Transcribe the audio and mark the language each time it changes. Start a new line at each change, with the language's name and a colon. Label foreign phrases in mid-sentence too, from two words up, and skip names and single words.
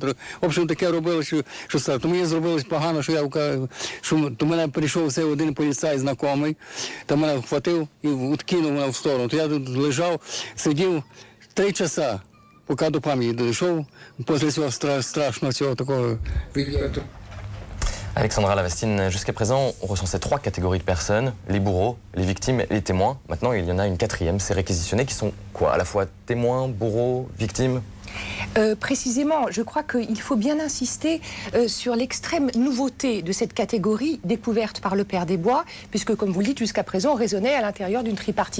Russian: В общем,
Ukrainian: таке робили, що стало. То мені зробилось погано, що то мене прийшов цей один поліцай знайомий, та мене вхватив і відкинув мене в сторону. То я тут лежав, сидів 3 часа, поки до пам'яті дійшов, після цього страшного цього такого відео.
French: Alexandra Lavastine, jusqu'à présent, on recensait 3 catégories de personnes, les bourreaux, les victimes et les témoins. Maintenant, il y en a une 4e, ces réquisitionnés qui sont quoi? À la fois témoins, bourreaux, victimes? Précisément, je crois qu'il faut bien insister sur l'extrême nouveauté de cette catégorie découverte par le Père des Bois, puisque, comme vous le dites, jusqu'à présent, on raisonnait à l'intérieur d'une tripartition.